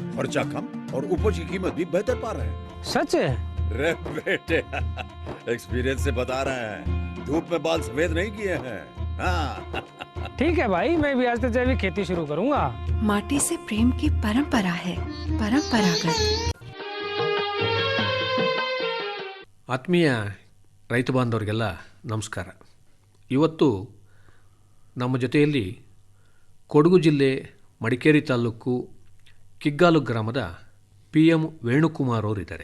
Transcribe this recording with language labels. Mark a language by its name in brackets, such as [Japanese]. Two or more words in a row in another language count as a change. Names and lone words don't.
[Hindi] खर्चा कम और उपज की कीमत भी बेहतर पा रहे हैं. सच है? रे बेटे, एक्सपीरियंस से बता रहे हैं. धूप में बाल सफेद नहीं किए हैं. हाँ. ठीक है भाई, मैं भी आज से जैविक खेती शुरू करूंगा. माटी से प्रेम की परंपरा है, परंपरागत. [Kannada] ಆತ್ಮೀಯ ರೈತ ಬಾಂಧವರಿಗೆಲ್ಲ ನಮಸ್ಕಾರ. ಇವತ್ತು ನಮ್ಮ ಜೊತೆಯಲ್ಲಿ ಕೊಡಗು ಜಿಲ್ಲೆ ಮಡಿಕೇರಿ ತಾಲೂಕು ಕಿಗ್ಗಾಲು ಗ್ರಾಮದ PM ವೇಣುಕುಮಾರ್ ಅವರು ಇದ್ದಾರೆ.